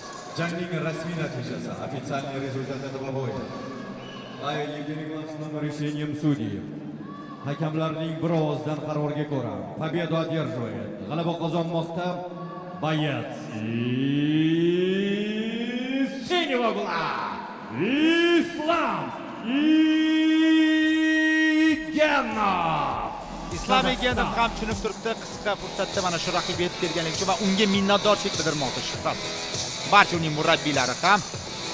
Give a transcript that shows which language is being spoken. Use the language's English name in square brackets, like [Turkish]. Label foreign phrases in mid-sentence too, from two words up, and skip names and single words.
[Uzbek] Jangning rasmiy natijasi, [Russian] официальный результат этого боя. Согласно решением судей, [Uzbek] hakamlarning bir ovozdan qaroriga ko'ra, [Russian] победу одерживает, [Uzbek] g'alaba qozonmoqda [Russian] боец из синего угла [Uzbek] Islom Igenov. Islom Igenov ham tushunib turibdi, qisqa fursatda mana shu raqibi yetib kelganligi uchun va unga minnatdorchilik bildirmoqda, shubhasiz. Barcha uning murabbiylari ham